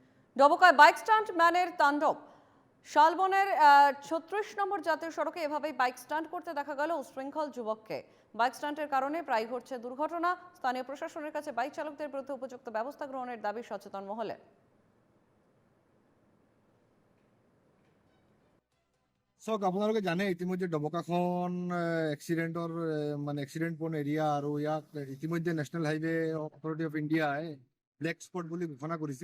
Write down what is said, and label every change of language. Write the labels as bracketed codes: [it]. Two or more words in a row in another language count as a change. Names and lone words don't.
[bn] ডবকায় বাইক স্টান্ট ম্যানের তাণ্ডব। শালবনের ৩৬ নম্বর জাতীয় সড়কে এভাবেই বাইক স্টান্ট করতে দেখা গেল উশৃঙ্খল যুবককে। বাইক স্টান্টের কারণে প্রায় ঘটছে দুর্ঘটনা। স্থানীয় প্রশাসনের কাছে বাইক চালকদের বিরুদ্ধে উপযুক্ত ব্যবস্থা গ্রহণের দাবি সচেতন মহলে। [as] চাওক আপোনালোকে জানে ইতিমধ্যে ডবকাখন এক্সিডেণ্টৰ মানে [en] accident prone area [as] আৰু ইয়াক ইতিমধ্যে নেশ্যনেল হাইৱে অথৰিটি অফ ইণ্ডিয়াই [en] black spot [as] বুলি ঘোষণা কৰিছে।